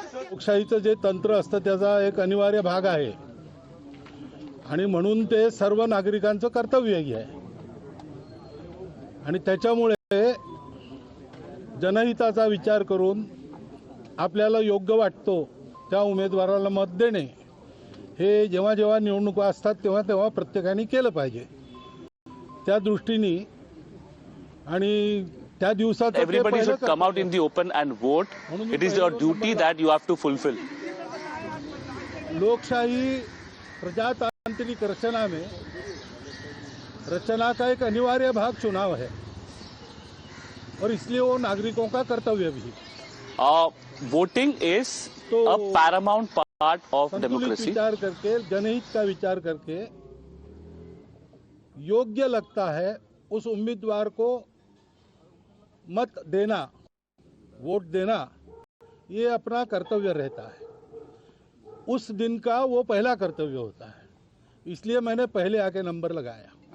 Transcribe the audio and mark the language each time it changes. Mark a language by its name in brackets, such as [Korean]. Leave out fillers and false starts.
[Marathi] लोकशाहीचं जे तंत्र असतं त्याचा एक अनिवार्य भाग आहे आणि म्हणून ते सर्व नागरिकांचं कर्तव्यही आहे आणि त्याच्यामुळे जनहिताचा विचार करून आपल्याला योग्य वाटतो त्या उमेदवाराला मत देणे हे जेव्हा जेव्हा निवडणुका असतात तेव्हा तेव्हा प्रत्येकाने केलं पाहिजे. त्या दृष्टीने आणि त्या दिवसात [English] everybody should come out in the open and vote. It is your duty that you have to fulfill. [Hindi] लोकशाही प्रजातांत्रिक रचना का एक अनिवार्य भाग चुनाव है और इसलिए वो नागरिकों का कर्तव्य भी. [English] Voting is a paramount part of democracy. [Hindi] विचार करके, जनहित का विचार करके योग्य लगता है उस उम्मीदवार को मत देना, वोट देना, ये अपना कर्तव्य रहता है. उस दिन का वो पहला कर्तव्य होता है, इसलिए मैंने पहले आके नंबर लगाया.